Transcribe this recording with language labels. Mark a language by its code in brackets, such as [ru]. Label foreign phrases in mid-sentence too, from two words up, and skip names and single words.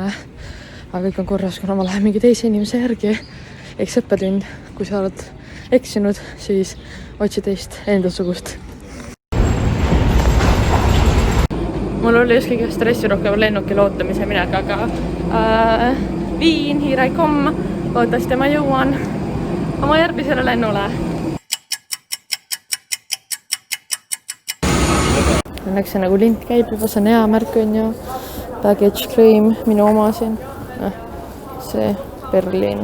[et] Aga kõik on korras, kuna ma lähen mingi teise inimese järgi. Eks õppetund, kui sa oled eksinud, siis otsi teist endasugust. Mul oli just kõige stressirohkem lennukil ootamise minek, aga Viin, [en] here I come, [et] loodetavasti ma jõuan oma järgmisele lennule. Õnneks see nagu lint käib juba, see on hea märk on ju. [en] Baggage claim, [et] minu oma siin. See Berliin.